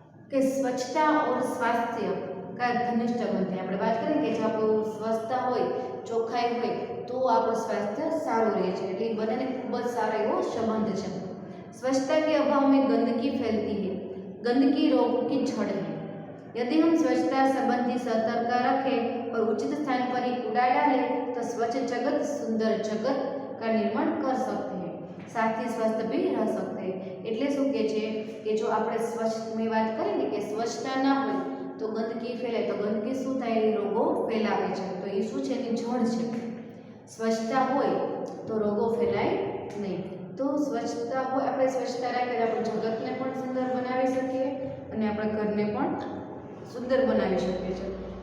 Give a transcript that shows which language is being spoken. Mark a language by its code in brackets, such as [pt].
[hi] कि स्वच्छता और स्वास्थ्य का घनिष्ठ संबंध है. [gu] આપણે વાત કરીએ કે જો આપણું સ્વચ્છતા હોય, ચોખ્ખાઈ હોય તો આપણું સ્વાસ્થ્ય સારું રહે છે. એટલે એ બંનેને ખૂબ જ સારો એવો સંબંધ છે. [hi] स्वच्छता के अभाव में गंदगी फैलती है. गंदगी रोग की जड़ है. यदि हम स्वच्छता संबंधी सतर्कता रखें और उचित स्थान पर ही कूड़ा डालें तो स्वच्छ जगत सुंदर जगत का निर्माण कर सकते हैं, साथ ही स्वस्थ भी रह सकते हैं. [gu] એટલે શું કહે છે કે જો આપણે સ્વચ્છ મેં વાત કરી ને કે સ્વચ્છતા ના હોય તો ગંદકી ફેલાય, તો ગંદકી શું થાય, રોગો ફેલાવે છે. તો એ શું છે, એની જડ છે. સ્વચ્છતા હોય તો રોગો ફેલાય નહીં. તો સ્વચ્છતા હોય, આપણે સ્વચ્છતા રાખીએ તો આપણે જગતને પણ સુંદર બનાવી શકીએ અને આપણા ઘરને પણ સુંદર બનાવી શકીએ છીએ.